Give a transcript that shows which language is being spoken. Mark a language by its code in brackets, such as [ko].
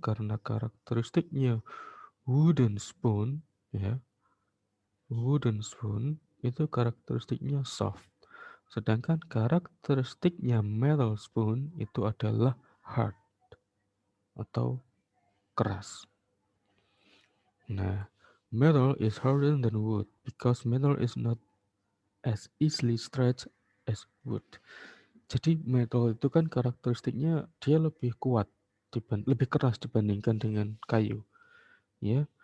[id] Karena karakteristiknya wooden spoon, ya, wooden spoon itu karakteristiknya soft. Sedangkan karakteristiknya metal spoon itu adalah hard atau keras. [en] Nah, metal is harder than wood because metal is not as easily stretched as wood. [id] Jadi metal itu kan karakteristiknya dia lebih kuat, lebih keras dibandingkan dengan kayu, ya.